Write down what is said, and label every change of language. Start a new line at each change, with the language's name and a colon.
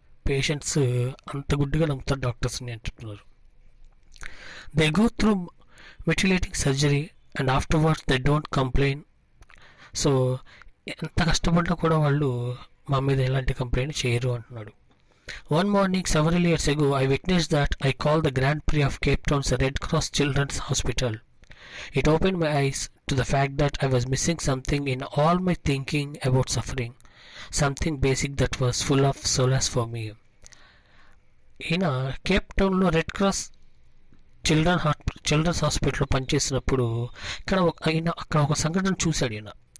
Telugu: Patients అంత గుడ్డిగా నమ్ముతారు డాక్టర్స్ని అని చెప్తున్నారు.
English: They go through mutilating surgery and afterwards they don't complain.
Telugu: So ఎంత కష్టపడ్డా కూడా వాళ్ళు మా మీద ఎలాంటి కంప్లైంట్ చేయరు అంటున్నాడు.
English: One morning several years ago, I witnessed that I called the Grand Prix of Cape Town's Red Cross Children's Hospital. It opened my eyes to the fact that I was missing something in all my thinking about suffering, something basic that was full of solace for me.
Telugu: ఈయన Cape టౌన్లో red cross children's హాస్పిటల్లో పనిచేసినప్పుడు అక్కడ ఒక సంఘటన చూశాడు ఈయన.